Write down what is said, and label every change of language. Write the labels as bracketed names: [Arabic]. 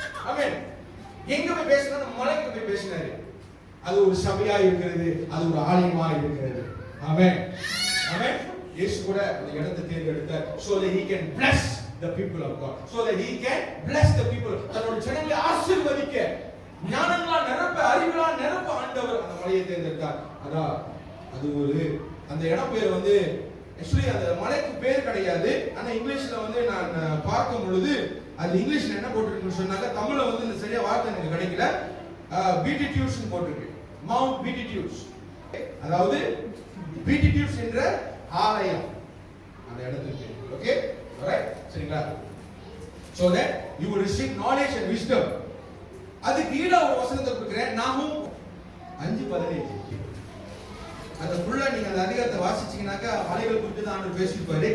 [Tamil] ஆமென். எங்க போய் பேசினா? மலைக்கு போய் பேசினாரு. அது ஒரு சபையா இருக்கிறது, அது ஒரு ஆலயமா இருக்கிறது. ஆமென், ஆமென். இயேசு கூட அந்த இடத்தை தேர்ந்தெடுத்தார் [English] so that he can bless the people of God, so that he can bless the people. [Tamil] தன்னோட ஜனங்களை ஆசீர்வதிக்க, ஞானங்களால் நிரப்ப, அறிவுகளால் நிரப்ப ஆண்டவர் அந்த மலையை தேர்ந்தெடுத்தார். அதான் அது ஒரு, அந்த இடம் பேர் வந்து ஆக்சுவலி அந்த மலைக்கு பேர் கிடையாது. ஆனா இங்கிலீஷ்ல வந்து நான் பார்க்கும் பொழுது அது இங்கிலீஷ்ல என்ன போட்டிருக்குன்னு சொன்னாங்க, தமிழ்ல வந்து இந்த சரியா வார்த்தை எனக்கு கிடைக்கல. பீட்டிடியூட்ஸ் போட்டிருக்கு, மவுண்ட் பீட்டிடியூட்ஸ். அதாவது பீட்டிடியூட்ஸ் என்ற ஆலயம் அந்த இடத்துக்கு. ஓகே, alright, சரிங்களா? [English] so that you will receive knowledge and wisdom. [Tamil] அதுக்கு ஈடா ஒரு வசனத்தை கொடுக்கிறேன், நாகும் 5:15. அந்த ஃபுல்லா நீங்க அந்த அதிகாரத்தை வாசிச்சீங்கன்னாக்கா மலைகள் குறித்து தான் ஆண்டவர் பேசியிருப்பாரு.